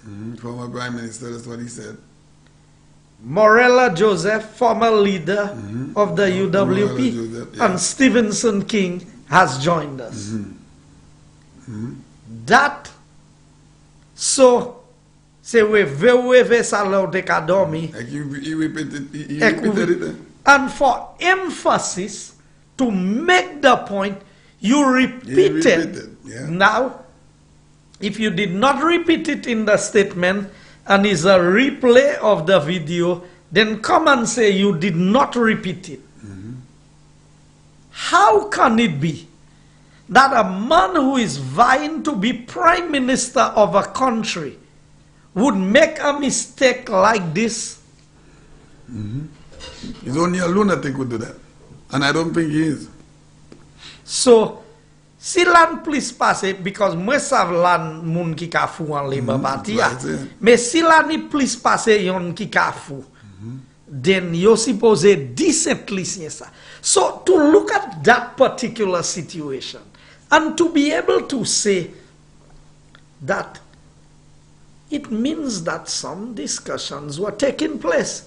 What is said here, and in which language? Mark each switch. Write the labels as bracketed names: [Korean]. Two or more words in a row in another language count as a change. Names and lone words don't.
[English] former Prime Minister, that's what he said. Morella Joseph, former leader of the UWP, Joseph, and Stevenson King has joined us. That, so, se we ve salo de kadomi. He repeated it. And for emphasis, to make the point, you repeated. Now, if you did not repeat it in the statement and is a replay of the video, then come and say you did not repeat it. How can it be that a man who is vying to be prime minister of a country would make a mistake like this? He's only a lunatic who do that. And I don't think he is. So, [Saint Lucian Creole French] si lan plis pase, because mwen sav lan moun ki ka fou an Labour Party ya, me si lan ni plis pase yon ki ka fou, then yo [English] suppose decently [Saint Lucian Creole French] siye sa. [English] So, to look at that particular situation, and to be able to say, that it means that some discussions were taking place.